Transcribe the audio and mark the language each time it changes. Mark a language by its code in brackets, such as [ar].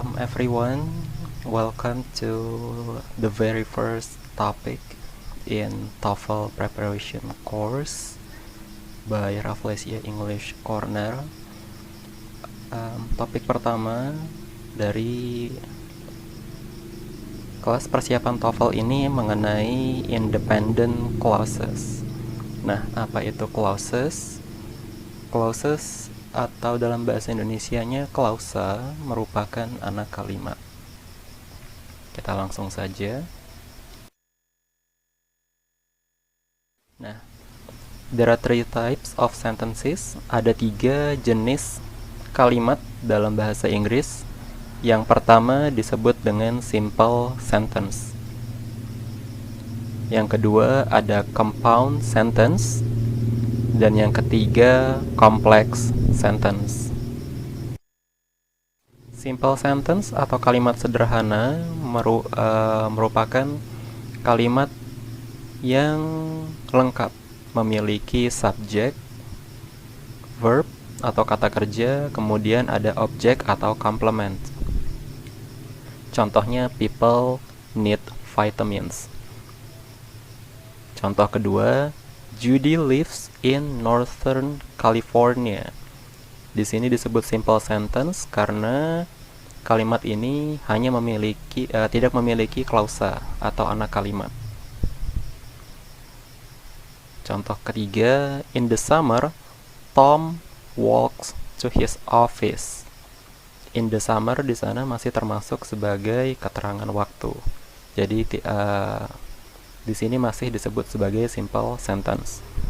[en] Everyone, welcome to the very first topic in TOEFL preparation course by Rafflesia English Corner. [id] Topik pertama dari kelas persiapan TOEFL ini mengenai independent clauses. Nah, apa itu clauses? Clauses atau dalam bahasa Indonesianya klausa merupakan anak kalimat. Kita langsung saja. Nah, [en] there are three types of sentences. [id] Ada 3 jenis kalimat dalam bahasa Inggris. Yang pertama disebut dengan simple sentence. Yang kedua ada compound sentence. Dan yang ketiga complex sentence. Simple sentence atau kalimat sederhana merupakan kalimat yang lengkap, memiliki subjek, verb atau kata kerja, kemudian ada objek atau complement. [en] Contohnya people need vitamins. [id] Contoh kedua, [en] Judy lives in Northern California. [id] Di sini disebut simple sentence karena kalimat ini hanya tidak memiliki klausa atau anak kalimat. Contoh ketiga, [en] in the summer, Tom walks to his office. In the summer [id] di sana masih termasuk sebagai keterangan waktu. Jadi di sini masih disebut sebagai simple sentence.